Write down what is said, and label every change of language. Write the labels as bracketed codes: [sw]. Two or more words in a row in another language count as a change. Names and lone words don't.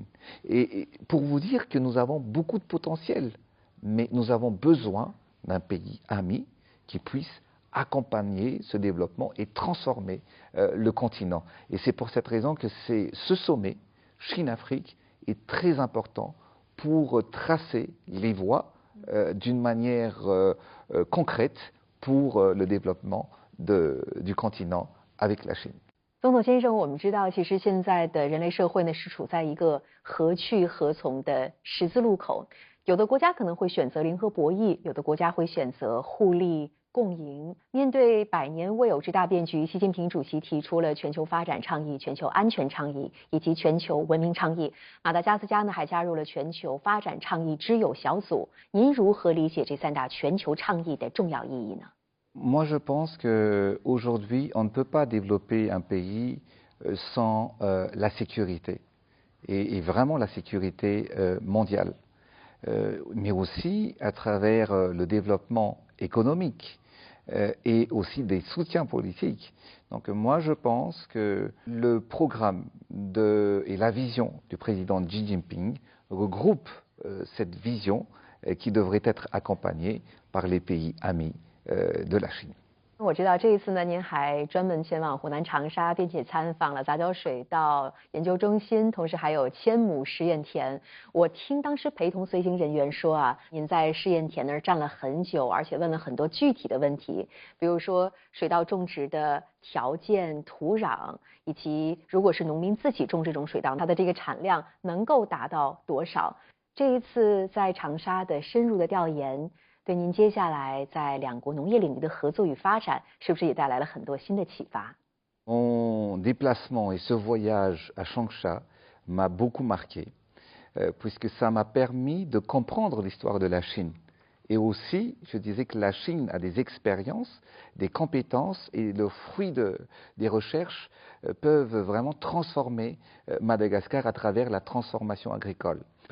[fr] Et pour vous dire que nous avons beaucoup de potentiel, mais nous avons besoin d'un pays ami qui puisse accompagner ce développement et transformer le continent. Et c'est pour cette raison que ce sommet Chine-Afrique est très important pour tracer les voies d'une manière concrète pour le développement du continent avec la Chine. [zh] 总统先生，我们知道，其实现在的人类社会呢是处在一个何去何从的十字路口。有的国家可能会选择零和博弈，有的国家会选择互利共赢。面对百年未有之大变局，习近平主席提出了全球发展倡议、全球安全倡议以及全球文明倡议。马达加斯加呢还加入了全球发展倡议之友小组。您如何理解这三大全球倡议的重要意义呢？ [fr] Moi, je pense qu'aujourd'hui, on ne peut pas développer un pays sans la sécurité, et vraiment la sécurité mondiale, mais aussi à travers le développement économique et aussi des soutiens politiques. Donc moi, je pense que le programme et la vision du président Xi Jinping regroupe cette vision qui devrait être accompagnée par les pays amis de la Chine. [zh] 我知道这一次呢，您还专门前往湖南长沙，并且参访了杂交水稻研究中心，同时还有千亩实验田。我听当时陪同随行人员说啊，您在试验田那儿站了很久，而且问了很多具体的问题，比如说水稻种植的条件、土壤，以及如果是农民自己种这种水稻，它的这个产量能够达到多少？这一次在长沙的深入的调研。对您接下来在两国农业领域的合作与发展，是不是也带来了很多新的启发？ [fr] Mon déplacement et ce voyage à Changsha m'a beaucoup marqué, puisque ça m'a permis de comprendre l'histoire de la Chine. Et aussi, je disais que la Chine a des expériences, des compétences, et le fruit des recherches peuvent vraiment transformer Madagascar à travers la transformation agricole.